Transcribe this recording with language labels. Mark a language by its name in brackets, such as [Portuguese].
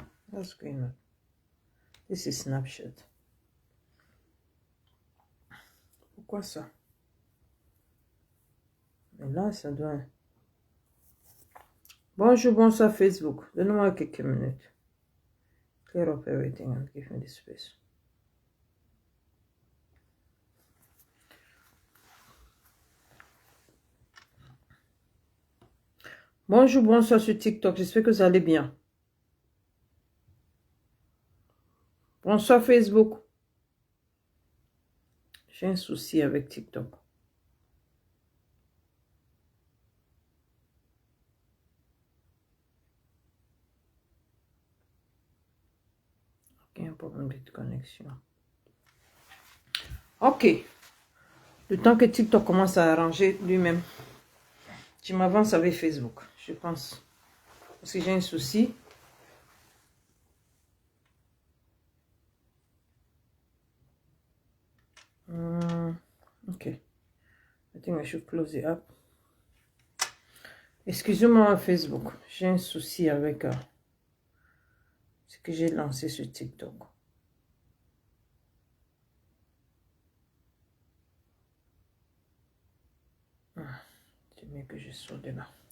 [English] What's going on? This is Snapchat. [French] Pourquoi ça? Mais là, ça doit... Bonjour, bonsoir Facebook. Donne-moi quelques minutes. [English] Clear up everything and give me the space. [French] Bonjour, bonsoir sur TikTok. J'espère que vous allez bien. Bonsoir Facebook. J'ai un souci avec TikTok. Ok, un problème de connexion. Ok. Le temps que TikTok commence à arranger lui-même, je m'avance avec Facebook, je pense. Parce que j'ai un souci. Ok. [English] I think I should close it up. [French] Excusez-moi Facebook. J'ai un souci avec ce que j'ai lancé sur TikTok. C'est mieux que je sors de là.